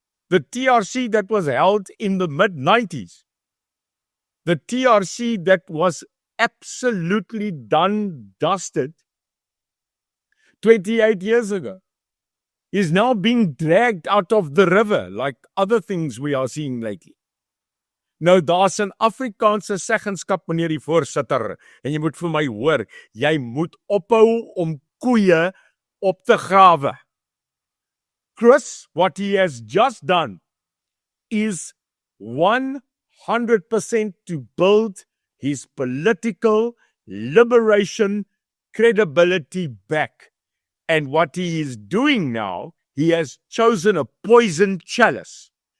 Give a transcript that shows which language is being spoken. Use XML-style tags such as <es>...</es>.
<en>The TRC that was held in the mid-90s. The TRC that was absolutely done, dusted 28 years ago is now being dragged out of the river like other things we are seeing lately.</en> <af>Nou, daar's 'n Afrikaanse seggenskap, meneer die voorsitter, en jy moet vir my hoor, jy moet ophou om koeie op te grawe.</af> <en>Chris, what he has just done is 100% to build his political liberation credibility back. And what he is doing now, he has chosen a poison chalice.</en>